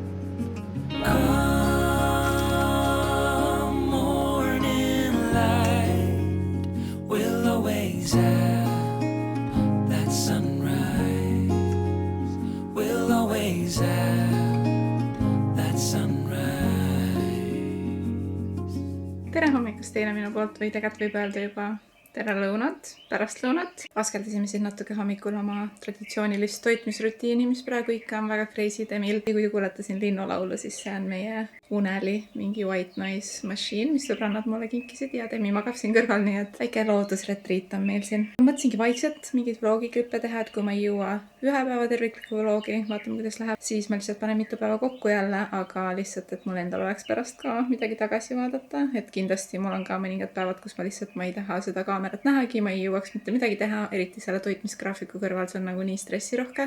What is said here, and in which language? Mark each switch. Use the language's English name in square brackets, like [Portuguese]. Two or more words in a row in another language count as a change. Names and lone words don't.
[English] Come morning light, we'll always have that sunrise. We'll always have that sunrise. [Estonian] Tere hommikust teile minu poolt või tegelikult võib öelda juba tere lõunat, pärastlõunat. Askeldasime siin natuke hommikul oma traditsioonilist toitmisrutiini, mis praegu ikka on väga crazy Demil. Kui kuulete siin linnulaulu, siis see on meie uneli, mingi [English] white noise machine, [Estonian] mis sõbrannad mulle kinkisid ja Demi magab siin kõrval, nii et väike loodusretriit on meil siin. Mõtlesingi vaikselt mingit vlogiklippe teha, et kui ma ei jõua ühe päeva terviklikku vlogi, vaatame kuidas läheb, siis ma lihtsalt panen mitu päeva kokku jälle, aga lihtsalt, et mul endal oleks pärast ka midagi tagasi vaadata, et kindlasti mul on ka mõningad päevad, kus ma lihtsalt ei taha seda kaamerat nähagi, ma ei jõuaks mitte midagi teha, eriti selle toitmisgraafiku kõrval, see on nagu nii stressirohke.